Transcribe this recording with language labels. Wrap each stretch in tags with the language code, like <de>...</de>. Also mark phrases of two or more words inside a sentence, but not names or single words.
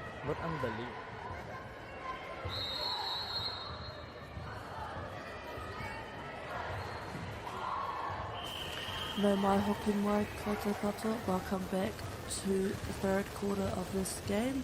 <en>not unbelievable.</en> <mi>No mai hoki mai katoa.</mi> <en>Welcome back to the third quarter of this game.</en>